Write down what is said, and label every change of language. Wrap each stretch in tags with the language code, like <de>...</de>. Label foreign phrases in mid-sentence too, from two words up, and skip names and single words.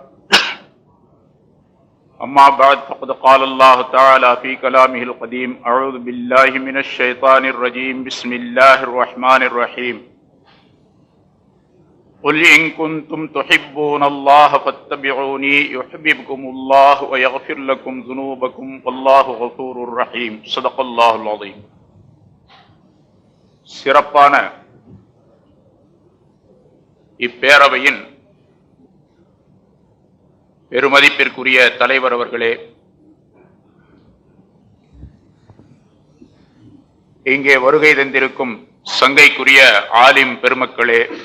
<ar>أما بعد فقد قال الله تعالى في كلامه القديم أعوذ بالله من الشيطان الرجيم بسم الله الرحمن الرحيم قل إن كنتم تحبون الله فاتبعوني يحببكم الله ويغفر لكم ذنوبكم والله غفور رحيم صدق الله العظيم.</ar> <ta>சிறப்பான இப்பேரவையின் பெருமதிப்பிற்குரிய தலைவர் அவர்களே, இங்கே வருகை தந்திருக்கும் சங்கைக்குரிய ஆலிம் பெருமக்களே</ta>